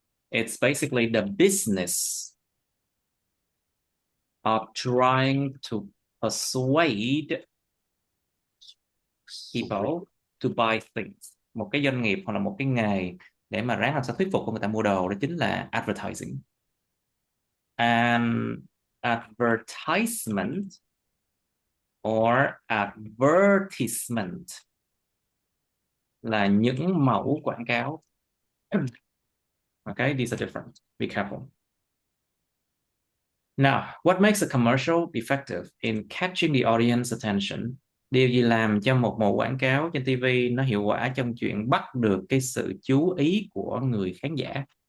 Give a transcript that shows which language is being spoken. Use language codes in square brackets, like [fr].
[en] It's basically the business of trying to persuade people to buy things. [vi] Một cái doanh nghiệp hoặc là một cái nghề để mà ráng làm sao thuyết phục của người ta mua đồ, đó chính là advertising. [en] And advertisement or advertisement [vi] là những mẫu quảng cáo. [en] Okay, these are different. Be careful. Now, what makes a commercial effective in catching the audience attention? [vi] Điều gì làm cho một mẫu quảng cáo trên TV nó hiệu quả trong chuyện bắt được cái sự chú ý của người khán giả?